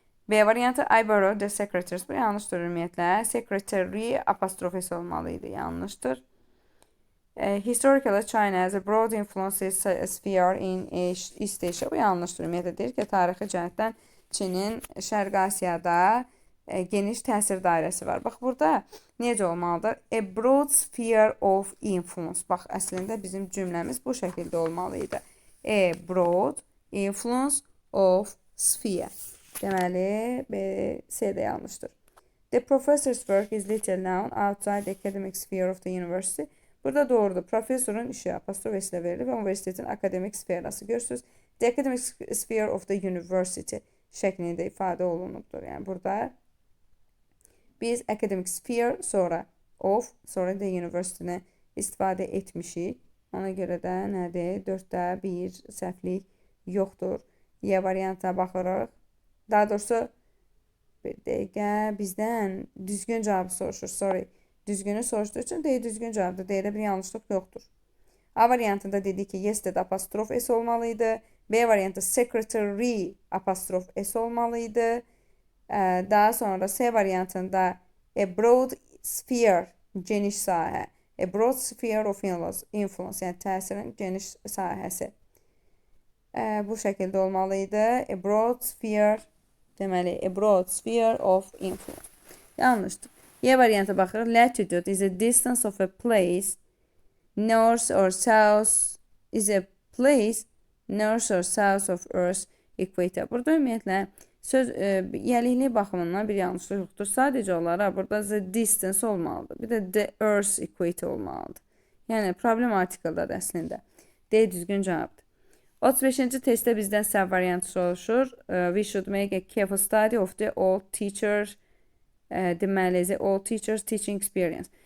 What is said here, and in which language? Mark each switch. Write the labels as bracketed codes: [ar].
[az] B variantı [en] I borrowed the secretaries. [az] Bu yanlışdır ümumiyyətlə. Secretary apostrof S olmalıydı. Yanlışdır. [en] Historically China has a broad influence sphere in East Asia. [az] Bu yanlışdır. Ümumiyyətlə deyir ki, tarixi cəhətdən Çinin Şərqi Asiyada geniş təsir dairəsi var. Bax, burada necə olmalıdır? [en] A broad sphere of influence. [az] Bax, əslində bizim cümləmiz bu şəkildə olmalıydı. [en] A broad influence of sphere. [az] Deməli, B, C də yanlışdır. [en] The professor's work is little known outside the academic sphere of the university. [az] Burada doğrudur. Professorun işi apostrof S ilə verilir və universitetin akademik sferası. Görürsünüz, the academic sphere of the university şəklində ifadə olunubdur. Yəni, burada biz academic sphere, sonra of, sonra da university-ni istifadə etmişik. Ona görə də nədir? 4-də 1 səhvlik yoxdur. Y variantına baxırıq. Daha doğrusu bir dəqiqə bizdən düzgün cavabı soruşur. Sorry. Düzgünü soruşduğu üçün düzgün cavabdır. D'də bir yanlışlıq yoxdur. A variantında dedi ki yesterday apostrof S olmalıydı. B variantı secretary apostrof S olmalıydı. Daha sonra C variantında a broad sphere, geniş sahə. [en] A broad sphere of influence, [az] yəni təsirin geniş sahəsi. Bu şəkildə olmalıydı. A broad sphere, deməli, [en] a broad sphere of influence. [az] Yanlışdır. Y variantı baxırıq. [en] Latitude is a distance of a place north or south is a place north or south of Earth equator. [az] Burada ümumiyyətlə söz yəliklik baxımından bir yanlışlıq yoxdur. Sadəcə olaraq burada the distance olmalıdır. Bir də the Earth equator olmalıdır. Yəni problem artikeldadır əslində. D düzgün cavabdır. 35-ci testdə bizdən səhv variantı soruşur. [en] We should make a careful study of the old teacher, deməli, the old teachers teaching experience.